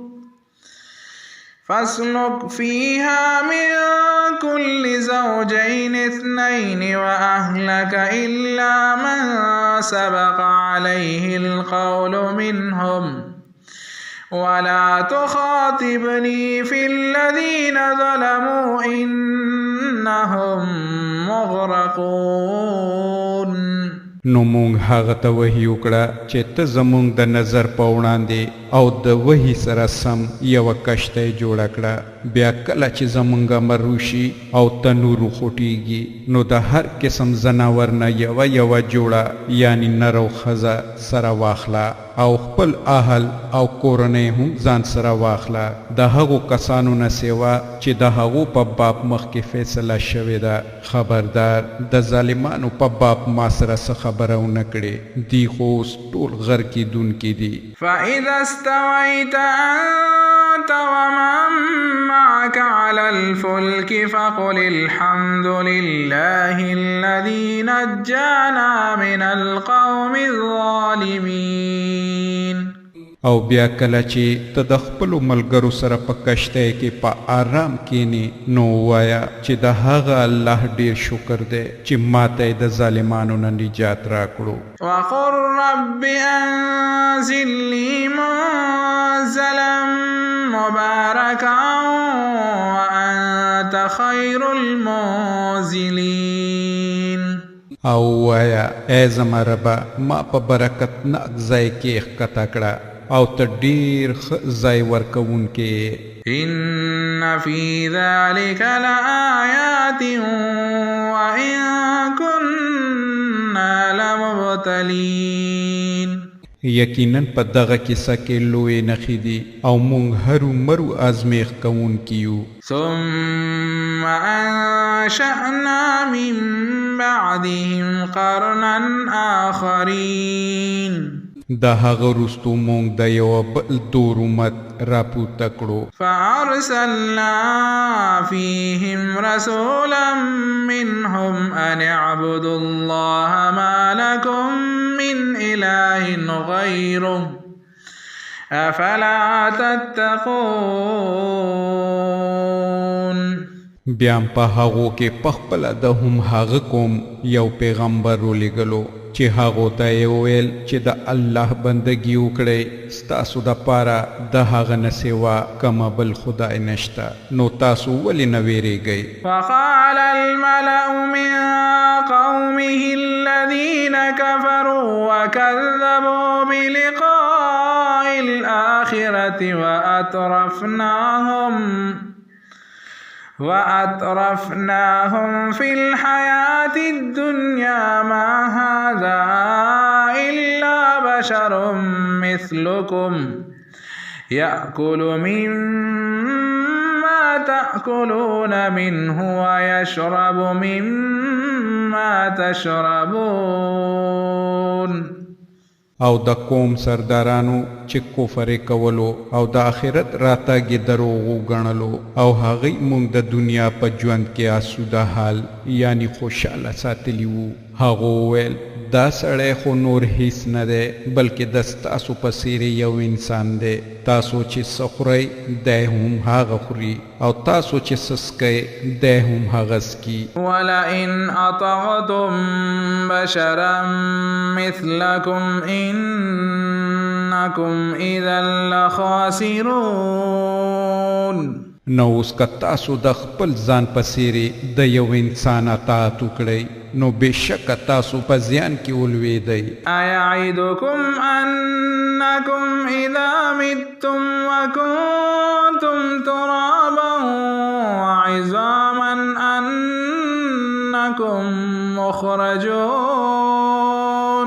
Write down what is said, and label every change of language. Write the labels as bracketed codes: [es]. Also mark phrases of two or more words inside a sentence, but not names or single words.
[ar] فاسلك فيها من كل زوجين اثنين وأهلك إلا من سبق عليه القول منهم ولا تخاطبني في الذين ظلموا إنهم مغرقون. [ps] نو مونږ هغه ته وحی وکړه چې ته زمونږ د نظر په وړاندې او د وحی سره سم یوه کشته جوړه کړه. بیا کله چې زمونږ امر وشي او تنور وخوټیږي نو د هر قسم ځناور نه یوه جوړه یعنی نر او ښځه سره واخله او خپل اهل او کورنۍ هم ځان سره واخله د هغو کسانو نه سیوا چې د هغو په باب مخکې فیصله شوې ده. خبردار د ظالمانو په باب ما سره څه خبره ونه کړې دی خو اوس ټول غر کیدونکي دي. [ar] فإذا استويت أنت ومن معك على الفلك فقل الحمد لله الذي نجانا من القوم الظالمين. [ps] او بیا کله چې ته د خپلو ملګرو سره په کشتی کې په آرام کینې نو ووایه چې د هغه الله ډیر شکر دی چې ماته یې د ظالمانو نه نجات راکړو. [ar] وقل رب انزل لي منزلا مباركا وأنت خير المنزلين. [ps] او ووایه ای زما ربه ما په برکتناک ځای کې ښکته کړه او ته ډیر ښه ځای ورکوونکی. [ar] إن في ذلك لآيات وإن كنا لمبتلين. [ps] یقینا په دغه کیسه کې لوی نښې دي او مونږ هرو مرو ازمیښت کوونکي یو. [ar] ثم أنشأنا من بعدهم قرنا آخرين. [ps] د هغه وروستو مونږ د یوه بل دور امت راپورته کړو. [ar] فأرسلنا فيهم رسولا منهم أن اعبدوا الله ما لكم من إله غيره أفلا تتقون. [ps] بیا په هغو کې پخپله د هم هغه کوم یو پیغمبر ولېږلو چې هغو ته یې وویل چې د الله بندګي وکړئ ستاسو دپاره د هغه نه سوا کومه بل خدای نشته نو تاسو ولې نه ویرېږئ. [ar] وقال الملأ من قومه الذين كفروا وكذبوا بلقاء الآخرة وأترفناهم في الحياة الدنيا ما هذا إلا بشر مثلكم يأكل مما تأكلون منه ويشرب مما تشربون. [ps] او د قوم سردارانو چې کفر کولو او د آخرت راتګ دروغ وګڼلو او هغوی موږ د دنیا په ژوند کې آسوده حال یعنی خوشحاله ساتلی وو. هغو وویل دا سړی خو نور هیڅ نه دی بلکې د ستاسو په څېرې یو انسان دی. تاسو چې څه خورئ دی هم هغه خوري او تاسو چې څه څښئ دی هم هغه څکي. [ar] ولئن اطعتم بشرا مثلكم انکم اذا لخاسرون. [ps] نو اوس که تاسو د خپل ځان په څېرې د یو انسان اطاعت وکړئ نو بېشکه تاسو په زیان کې ولوېدئ. [ar] ایعدکم انکم اذا متم وکنتم ترابا وعظاما انکم مخرجون.